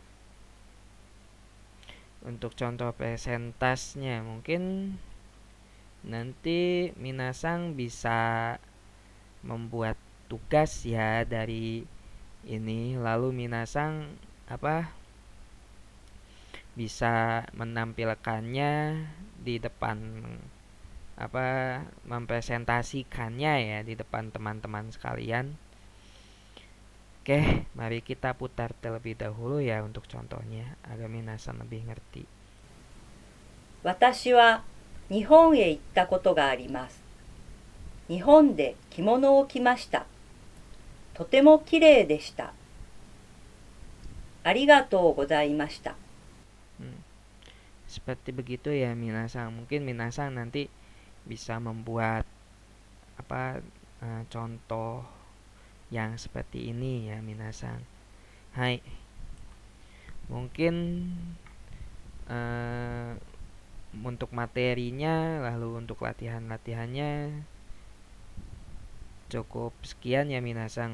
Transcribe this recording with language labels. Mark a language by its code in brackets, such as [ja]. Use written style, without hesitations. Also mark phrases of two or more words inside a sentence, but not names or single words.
[id] Untuk contoh presentasnya mungkin nanti minasang bisa membuat tugas ya dari ini, lalu minasang bisa menampilkannya di depan mempresentasikannya ya di depan teman-teman sekalian. Oke, mari kita putar terlebih dahulu ya untuk contohnya agar minasang lebih ngerti. [ja] 私は日本へ行ったことがあります。日本で着物を着ました。とてもきれいでした。ありがとうございました。 [id] Seperti begitu ya minasang. Mungkin minasang nanti bisa membuat contoh yang seperti ini ya minasang. Hai. Mungkin untuk materinya, lalu untuk latihannya cukup sekian ya minasang.